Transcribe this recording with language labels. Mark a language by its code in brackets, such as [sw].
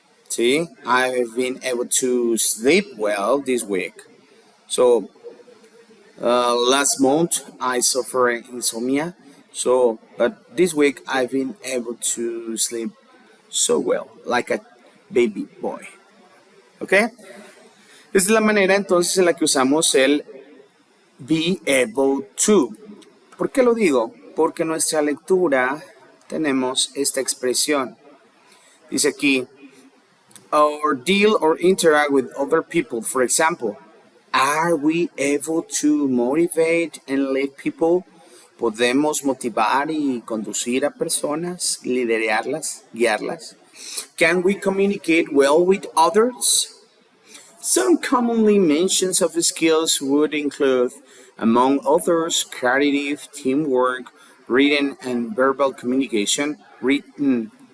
[en] See, I've been able to sleep well this week. So, last month I suffered insomnia. So, but this week I've been able to sleep so well, like a baby boy. [es] ¿Ok? Esta es la manera entonces en la que usamos el be able to. ¿Por qué lo digo? Porque en nuestra lectura tenemos esta expresión. Dice aquí, [en] or deal or interact with other people. For example, are we able to motivate and lead people? [es] ¿Podemos motivar y conducir a personas, liderarlas, guiarlas? [en] Can we communicate well with others? Some commonly mentioned soft skills would include, among others, creative, teamwork, written and verbal communication, written.